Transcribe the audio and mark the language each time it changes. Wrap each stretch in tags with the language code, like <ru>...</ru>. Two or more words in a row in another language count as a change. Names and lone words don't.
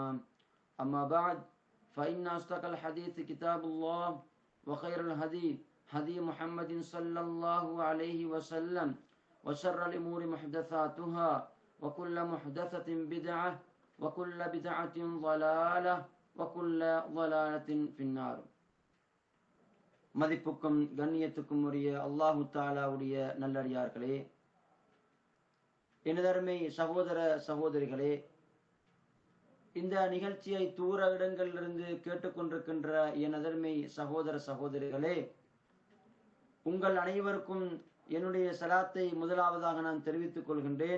<ar>أما بعد فإن أصدق الحديث كتاب الله وخير الهدي هدي محمد صلى الله عليه وسلم وشر الأمور محدثاتها وكل محدثة بدعة وكل بدعة ضلالة وكل ضلالة في النار.</ar> <ta>மதிப்புக்கும் கண்ணியத்துக்கும் உரிய அல்லாஹு தஆலாவுடைய நல்லடியார்களே, எனதருமை சகோதர சகோதரிகளே, இந்த நிகழ்ச்சியை தூர இடங்களிலிருந்து கேட்டுக்கொண்டிருக்கின்ற எனதருமை சகோதர சகோதரிகளே, உங்கள் அனைவருக்கும் என்னுடைய சலாத்தை முதலாவதாக நான் தெரிவித்துக் கொள்கின்றேன்.</ta>